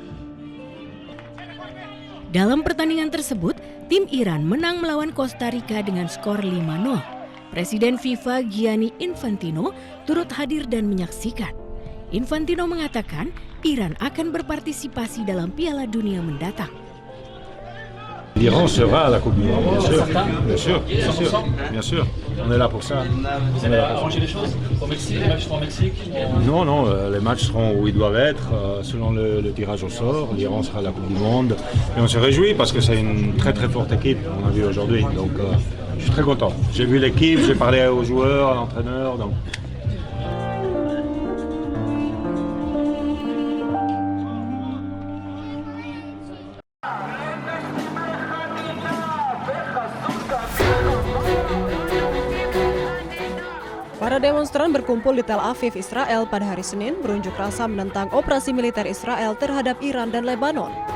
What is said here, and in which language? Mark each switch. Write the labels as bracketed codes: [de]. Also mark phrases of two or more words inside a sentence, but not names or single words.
[id] Dalam pertandingan tersebut, tim Iran menang melawan Costa Rica dengan skor 5-0. Presiden FIFA Gianni Infantino turut hadir dan menyaksikan. Infantino mengatakan Iran akan berpartisipasi dalam Piala Dunia mendatang. [fr] L'Iran sera à la Coupe du Monde, bien sûr, bien sûr, bien sûr, bien sûr. On est là pour ça. Vous avez arrangé les choses au Mexique, les matchs seront au Mexique? Non, les matchs seront où ils doivent être, selon le tirage au sort. L'Iran sera à la Coupe du Monde. Et on se réjouit parce que c'est une très très forte équipe, on a vu aujourd'hui. Donc je suis très content. J'ai vu l'équipe, j'ai parlé aux joueurs, à l'entraîneur. Donc... [id] Para demonstran berkumpul di Tel Aviv, Israel pada hari Senin berunjuk rasa menentang operasi militer Israel terhadap Iran dan Lebanon.